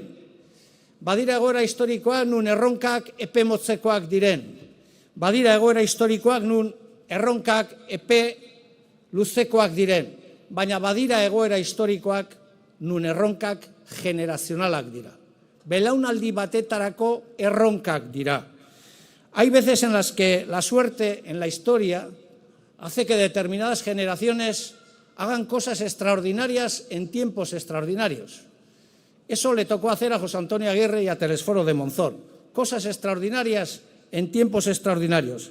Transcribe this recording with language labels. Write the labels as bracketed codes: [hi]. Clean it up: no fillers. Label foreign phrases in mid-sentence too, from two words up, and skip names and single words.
[eu] Badira egoera historikoak nun erronkak epe motzekoak diren. Badira egoera historikoak nun erronkak epe luzekoak diren. Baina badira egoera historikoak nun erronkak generazionalak dira. Belaunaldi batetarako erronkak dira. [es] Hay veces en las que la suerte en la historia hace que determinadas generaciones hagan cosas extraordinarias en tiempos extraordinarios. Eso le tocó hacer a José Antonio Aguirre y a Telesforo de Monzón. Cosas extraordinarias en tiempos extraordinarios.